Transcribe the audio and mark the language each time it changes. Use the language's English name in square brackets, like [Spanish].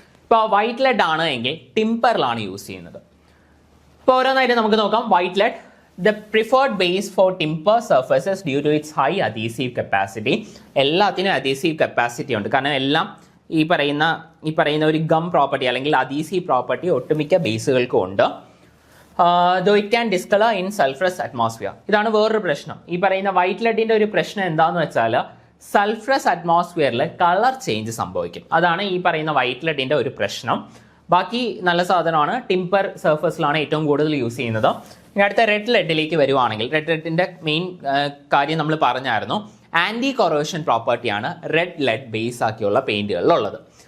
[Malayalam] ഇപ്പോൾ white lead ആണ് എങ്കിൽ ടിമ്പറിലാണ് യൂസ് ചെയ്യുന്നത്. ഇപ്പോൾ ഓരോന്നായിട്ട് നമുക്ക് നോക്കാം. [English] White lead, the preferred base for timber surfaces due to its high adhesive capacity. [Malayalam] എല്ലാത്തിനും adhesive capacity ഉണ്ട്, കാരണം എല്ലാം ഈ പറയുന്ന ഒരു ഗം പ്രോപ്പർട്ടി അല്ലെങ്കിൽ adhesive പ്രോപ്പർട്ടി ഒട്ടുമിക്ക ബേസുകൾക്കും ഉണ്ട്. [English] though it can discolor in sulfurous atmosphere. [Malayalam] ഇതാണ് വേറൊരു പ്രശ്നം. ഈ പറയുന്ന വൈറ്റ് ലെഡിന്റെ ഒരു പ്രശ്നം എന്താണെന്ന് വെച്ചാൽ സൾഫറസ് അറ്റ്മോസ്ഫിയറിൽ കളർ ചേഞ്ച് സംഭവിക്കും. അതാണ് ഈ പറയുന്ന വൈറ്റ് ലെഡിന്റെ ഒരു പ്രശ്നം. ബാക്കി നല്ല സാധനമാണ്, ടിമ്പർ സർഫസിലാണ് ഏറ്റവും കൂടുതൽ യൂസ് ചെയ്യുന്നത്. ഇനി അടുത്ത റെഡ് ലെഡിലേക്ക് വരുവാണെങ്കിൽ, റെഡ് ലെഡിന്റെ മെയിൻ കാര്യം നമ്മൾ പറഞ്ഞായിരുന്നു, ആന്റി കൊറോഷൻ പ്രോപ്പർട്ടിയാണ് റെഡ് ലെഡ് ബേസ് ആക്കിയുള്ള പെയിന്റുകളിലുള്ളത്.